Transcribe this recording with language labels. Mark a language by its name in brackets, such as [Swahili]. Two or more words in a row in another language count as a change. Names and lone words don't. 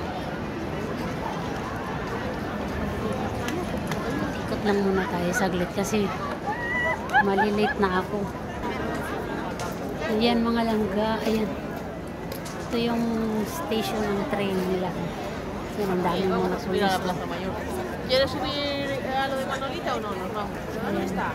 [Filipino] Ikot lang muna tayo saglit kasi malilate na ako. Ayan mga langga, ayan. Ito yung station ng train nila. Ayan, ang dami mga sulis. [Spanish] ¿Quieres subir a lo de Manolita o no? Nos vamos. ¿Dónde está?